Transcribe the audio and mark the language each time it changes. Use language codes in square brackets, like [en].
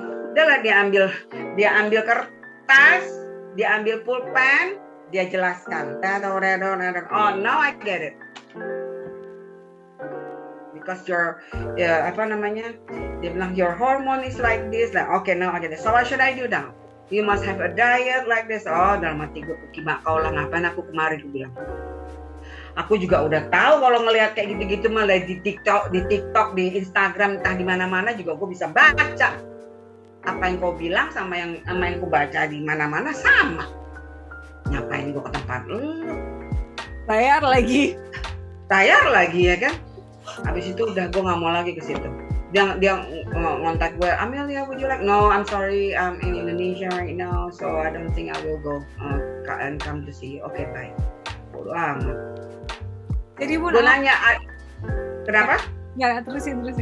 [id] Udahlah dia ambil kertas, dia ambil pulpen, dia jelaskan. [en] Oh, now I get it. Because your, [id] apa namanya? Dia bilang [en] your hormone is like this. Like, okay, now I get it. So what should I do now? You must have a diet like this. [id] Oh, dalam hati gue kimak kau lah, ngapain aku kemarin gue bilang. Aku juga udah tahu kalau ngelihat kayak gitu-gitu malah di TikTok, di Instagram, entah di mana-mana juga gue bisa baca. Apa yang kau bilang sama yang kau baca di mana-mana sama. Ngapain gue ke tempat lu? Bayar lagi ya kan? Habis itu udah gue nggak mau lagi ke situ. Dia ngontak gue, [en] Amelia, would you like? No, I'm sorry, I'm in Indonesia right now, so I don't think I will go and come to see you. Okay, bye. [id] Bodoh amat. Jadi gue nanya, kenapa? Ya, terusin.